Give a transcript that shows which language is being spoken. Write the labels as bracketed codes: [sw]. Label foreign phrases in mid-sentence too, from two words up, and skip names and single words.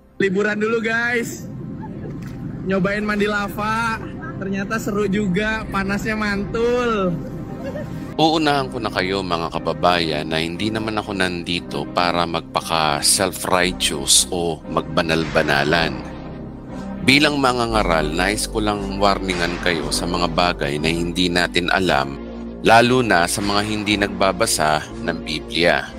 [id] Liburan dulu guys. Nyobain mandi lava. Ternyata seru juga, panasnya mantul. [tl] Uunahan ko na kayo mga kababayan na hindi naman ako nandito para magpaka self-righteous o magbanal-banalan. Bilang mga ngaral, nais ko lang warningan kayo sa mga bagay na hindi natin alam, lalo na sa mga hindi nagbabasa ng Biblia.